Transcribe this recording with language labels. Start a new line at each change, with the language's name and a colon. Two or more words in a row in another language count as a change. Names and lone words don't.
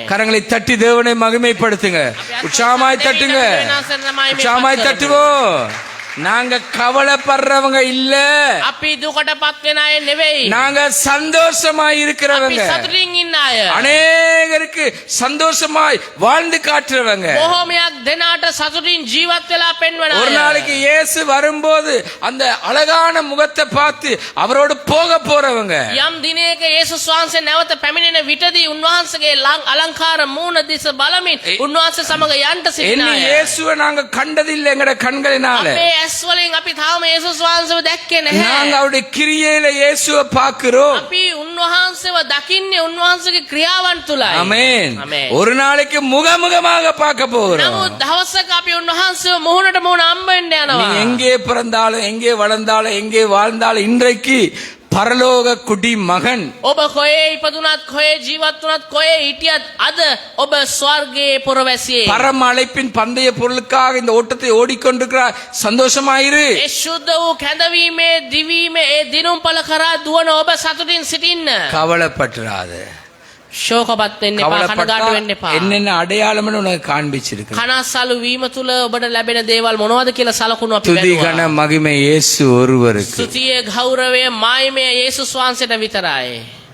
Tamil: கரங்களை தட்டி தேவனை மகிமைப்படுத்துங்க. உற்சாகமாய் தட்டுங்க. உற்சாகமாய் தட்டுவோம். நாங்க கவலைப்படுறவங்க இல்ல.
Sinhala: අපි දුකටපත් වෙන අය නෙවෙයි.
Tamil: நாங்க சந்தோஷமாய்
Sinhala: අපි
Tamil: இருக்கிறவங்க.
Sinhala: සතුටින් ඉන්න අය.
Tamil: அநேகருக்கு சந்தோஷமாய் வாழ்ந்து காட்டுறவங்க.
Sinhala: බොහෝමයක් දෙනාට සතුටින් ජීවත් වෙලා පෙන්වන
Tamil: ஒரு
Sinhala: අය.
Tamil: நாளைக்கு இயேசு வரும்போது அந்த அழகான முகத்தை பார்த்து அவரோடு போக போறவங்க.
Sinhala: යම් දිනයක යේසුස් වහන්සේ නැවත පැමිණෙන විටදී උන්වහන්සේගේ අලංකාර මූණ දිස බලමින් උන්වහන්සේ සමග යන්ට සිටින
Tamil: என்ன
Sinhala: අය.
Tamil: இயேசுவை நாங்க கண்டதில்லை எங்கட கண்களினால.
Sinhala: අපේ ඇස් වලින් අපි තාම යේසුස් වහන්සේව දැක්කේ
Tamil: நாங்க
Sinhala: නැහැ.
Tamil: அவருடைய கிரியையில இயேசுவை பார்க்கிறோம்.
Sinhala: අපි උන්වහන්සේව දකින්නේ උන්වහන්සේගේ ක්‍රියාවන් තුලයි.
Tamil: ஆமென். ஆமென். ஒரு நாளைக்கு முகமுகமாக பார்க்க போகிறோம்.
Sinhala: නමුත් දවසක අපි උන්වහන්සේව මුහුණට මුහුණ හම්බ වෙන්න
Tamil: நீ
Sinhala: යනවා.
Tamil: எங்கே பிறந்தாலும் எங்கே வளர்ந்தாலும் எங்கே வாழ்ந்தாலும் இன்றைக்கு பரலோக குடி மகன்.
Sinhala: ඔබ කොහේ ඉපදුනත් කොහේ ජීවත් වුණත් කොහේ හිටියත් අද ඔබ ස්වර්ගයේ පුරවැසියෙක්.
Tamil: பரம அழைப்பின் பந்தய பொருளுக்காக இந்த ஓட்டத்தை ஓடிக்கொண்டிருக்கிறார். சந்தோஷமாயிரு.
Sinhala: ඒ ශුද්ධ වූ කැඳවීමේ දිවීමේ ඒ දිනුම්පල කරා දුවන ඔබ සතුටින් සිටින්න.
Tamil: கவலைப்பட்டுறாத.
Sinhala: ශෝකපත් වෙන්න එපා. කනගාටු වෙන්න එපා.
Tamil: என்னென்ன அடையாளம்னு உனக்கு காண்பிச்சிருக்கு.
Sinhala: කනස්සලු වීම තුල ඔබට ලැබෙන දේවල් මොනවද කියලා සලකුණු අපි
Tamil: துதி
Sinhala: බැලුවා.
Tamil: கன மகிமை இயேசு ஒருவருக்கு.
Sinhala: ස්තුතිය ගෞරවය මායිමය යේසුස් වහන්සේට විතරයි.